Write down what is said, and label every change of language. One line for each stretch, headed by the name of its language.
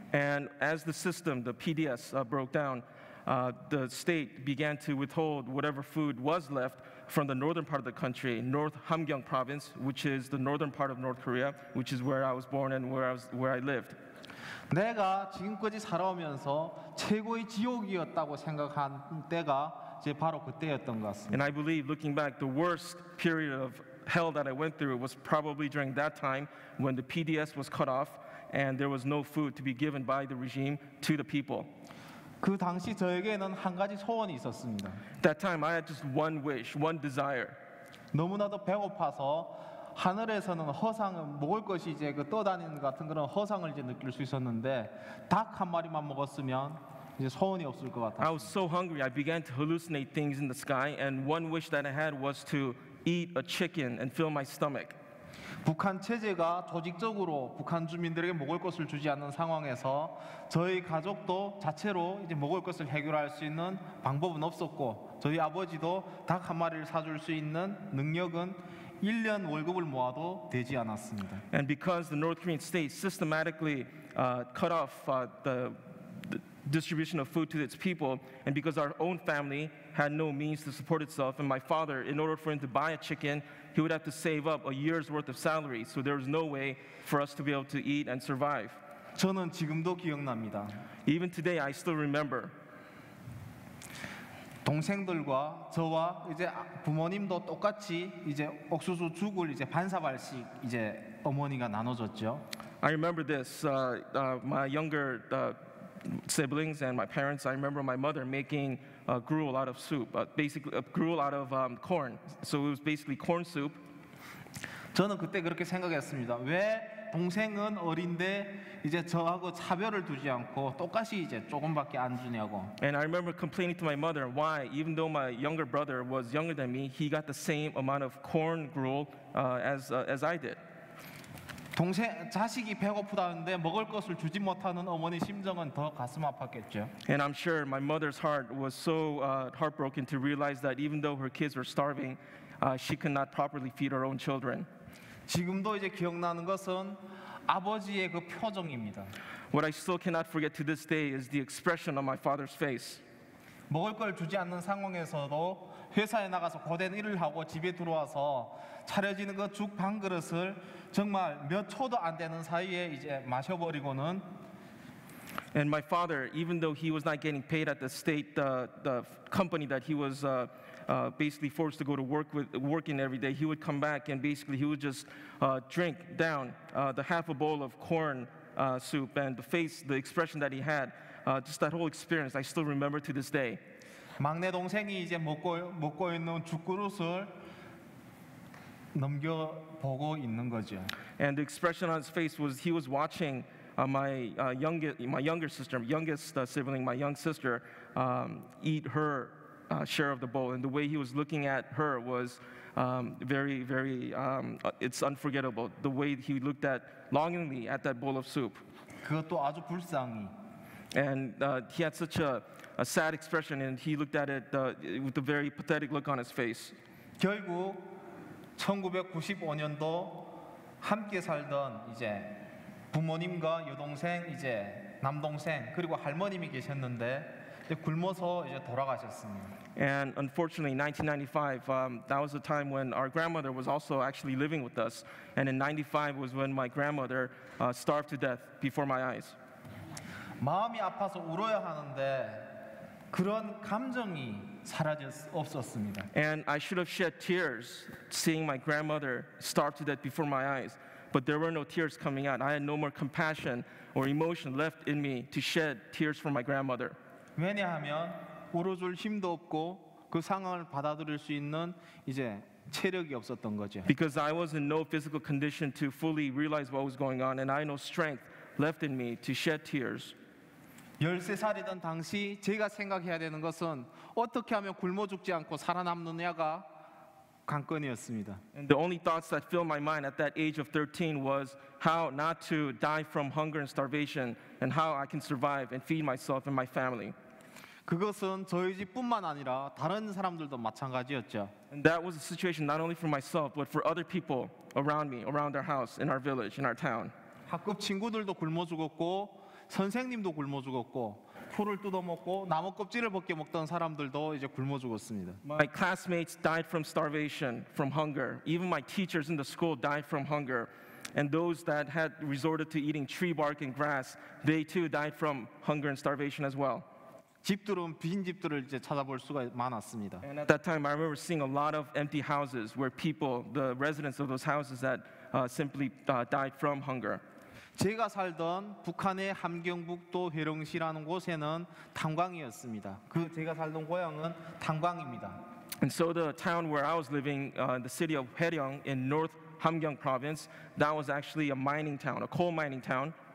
English: And as the system, the PDS, broke down, the state began to withhold whatever food was left from the northern part of the country, North Hamgyong province, which is the northern part of North Korea, which is where I was born and where I lived.
Korean: 내가 지금까지 살아오면서 최고의 지옥이었다고 생각한 때가 이제 바로 그때였던 것 같습니다.
English: And I believe, looking back, the worst period of hell that I went through was probably during that time when the PDS was cut off and there was no food to be given by the regime to the people.
Korean: 그 당시 저에게는 한 가지 소원이 있었습니다.
English: That time I had just one wish, one desire.
Korean: 너무나도 배고파서 하늘에서는 허상 먹을 것이 이제 그 떠다니는 같은 그런 허상을 이제 느낄 수 있었는데 닭 한 마리만 먹었으면 이제 소원이 없을 것 같았어요.
English: I was so hungry, I began to hallucinate things in the sky, and one wish that I had was to eat a chicken and fill my stomach.
Korean: 북한 체제가 조직적으로 북한 주민들에게 먹을 것을 주지 않는 상황에서 저희 가족도 자체로 이제 먹을 것을 해결할 수 있는 방법은 없었고 저희 아버지도 닭 한 마리를 사줄 수 있는 능력은 1년 월급을 모아도 되지 않았습니다.
English: And because the North Korean state systematically cut off the distribution of food to its people, and because our own family had no means to support itself, and my father, in order for him to buy a chicken, he would have to save up a year's worth of salary, so there was no way for us to be able to eat and survive.
Korean: 저는 지금도 기억납니다.
English: Even today, I still remember.
Korean: 동생들과 저와 이제 부모님도 똑같이 이제 옥수수 죽을 이제 반사발씩 이제 어머니가 나눠줬죠.
English: I remember this. My younger siblings and my parents, I remember my mother making gruel out of soup, basically gruel out of corn. So it was basically corn soup.
Korean: 저는 그때 그렇게 생각했습니다. 왜 동생은 어린데 이제 저하고 차별을 두지 않고 똑같이 이제 조금밖에 안 주냐고.
English: And I remember complaining to my mother why, even though my younger brother was younger than me, he got the same amount of corn gruel as I did.
Korean: 자식이 배고프다는데 먹을 것을 주지 못하는 어머니 심정은 더 가슴 아팠겠죠.
English: And I'm sure my mother's heart was so heartbroken to realize that even though her kids were starving, she could not properly feed her own children.
Korean: 지금도 이제 기억나는 것은 아버지의 그 표정입니다.
English: What I still cannot forget to this day is the expression on my father's face.
Korean: 먹을 걸 주지 않는 상황에서도 회사에 나가서 고된 일을 하고 집에 들어와서 차려지는 그 죽 반 그릇을 정말 몇 초도 안 되는 사이에 이제 마셔버리고는
English: And my father, even though he was not getting paid at the state, the company that he was basically forced to go to working every day, he would come back and basically he would just drink down the half a bowl of corn soup, and the expression that he had, just that whole experience, I still remember to this day.
Korean: 막내 동생이 이제 먹고 있는 죽그릇을 넘겨보고 있는 거죠.
English: And the expression on his face was he was watching my youngest sibling, my young sister, eat her share of the bowl, and the way he was looking at her was very, very. It's unforgettable. The way he looked longingly at that bowl of soup,
Korean: 그것도 아주 불쌍히.
English: and he had such a sad expression, and he looked at it with a very pathetic look on his face.
Korean: 결국 1995년도 함께 살던 이제 부모님과 여동생, 이제 남동생 그리고 할머님이 계셨는데 이제 굶어서 이제 돌아가셨습니다.
English: And unfortunately, in 1995, that was the time when our grandmother was also actually living with us. And in 95 was when my grandmother starved to death before my eyes.
Korean: 마음이 아파서 울어야 하는데 그런 감정이 없었습니다.
English: And I should have shed tears seeing my grandmother starve to death before my eyes. But there were no tears coming out. I had no more compassion or emotion left in me to shed tears for my grandmother.
Korean: 왜냐하면 울어줄 힘도 없고 그 상황을 받아들일 수 있는 이제 체력이 없었던 거죠.
English: Because I was in no physical condition to fully realize what was going on, and I had no strength left in me to shed tears.
Korean: 13살이던 당시 제가 생각해야 되는 것은 어떻게 하면 굶어 죽지 않고 살아남느냐가 관건이었습니다.
English: And the only thoughts that filled my mind at that age of 13 was how not to die from hunger and starvation, and how I can survive and feed myself and my family.
Korean: 그것은 저희 집뿐만 아니라 다른 사람들도 마찬가지였죠.
English: And that was a situation not only for myself, but for other people around me, around our house, in our village, in our town.
Korean: 학급 친구들도 굶어 죽었고 선생님도 굶어 죽었고 풀을 뜯어먹고 나무 껍질을 벗겨 먹던 사람들도 이제 굶어 죽었습니다.
English: My classmates died from starvation, from hunger. Even my teachers in the school died from hunger. And those that had resorted to eating tree bark and grass, they too died from hunger and starvation as well.
Korean: 집들은 빈 집들을 이제 찾아볼 수가 많았습니다.
English: And at that time, I remember seeing a lot of empty houses where people, the residents of those houses, that simply died from hunger.
Korean: 제가 살던 북한의 함경북도 회령시라는 곳에는 탄광이었습니다. 그 제가 살던 고향은 탄광입니다.
English: And so the town where I was living, the city of Haeryong in North Hamgyong province, that was actually a mining town, a coal mining town.